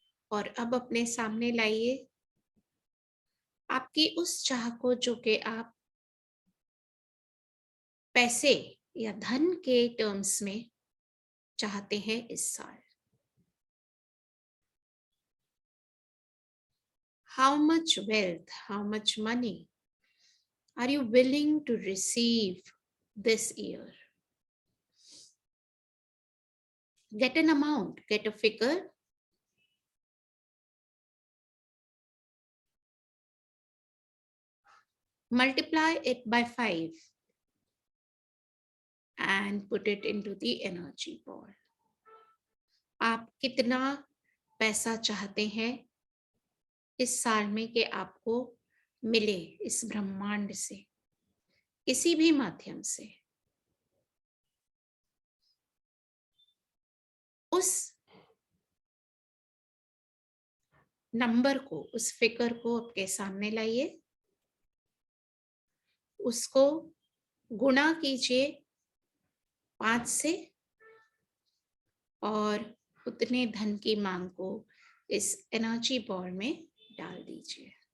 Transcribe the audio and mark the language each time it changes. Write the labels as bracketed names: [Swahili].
[Hindi] और अब अपने सामने लाइए आपकी उस चाह को जो कि आप पैसे या धन के टर्म्स में चाहते हैं इस साल। [English] How much wealth, how much money are you willing to receive this year? Get an amount, get a figure. Multiply it by 5 and put it into the energy ball. [Hindi] आप कितना पैसा चाहते हैं इस साल में कि आपको मिले इस ब्रह्मांड से, किसी भी माध्यम से? उस नंबर को, उस फिगर को आपके सामने लाइए, उसको गुणा कीजिए 5 से और उतने धन की मांग को इस एनर्जी बॉल में डाल दीजिए।